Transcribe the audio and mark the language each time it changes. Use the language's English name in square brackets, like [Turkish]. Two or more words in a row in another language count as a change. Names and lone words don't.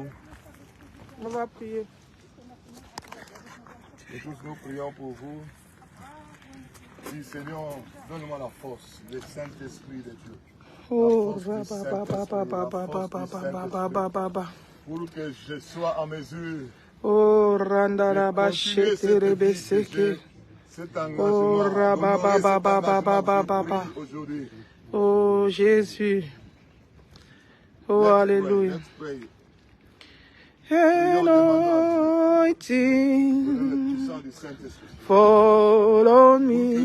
[French] On va prier. Nous tous, nous prions pour vous. Dis, Seigneur, donne-moi la force, le Saint-Esprit de Dieu. Oh, pour que je sois en mesure oh, randara bachete rebeseke. Oh, rababababababababa. Oh, Jésus. Oh, alléluia. [English] Anointing, follow me.